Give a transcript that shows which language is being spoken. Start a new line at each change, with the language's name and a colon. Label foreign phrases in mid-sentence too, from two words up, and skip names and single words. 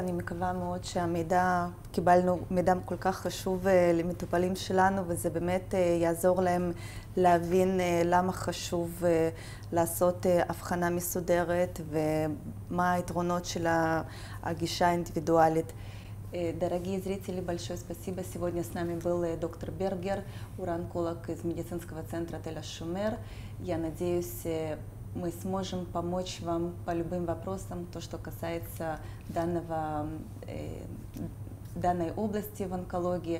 Hebrew: אני מקווה מאוד קיבלנו מידע כל כך חשוב למטופלים שלנו, וזה באמת יעזור להם להבין למה חשוב לעשות הבחנה מסודרת ומה היתרונות של הגישה האינדיבידואלית.
Russian: Дорогие зрители, большое спасибо. Сегодня с нами был доктор Бергер, уролог из медицинского центра Тель Шумер. Я надеюсь, мы сможем помочь вам по любым вопросам, то, что касается данной области в онкологии.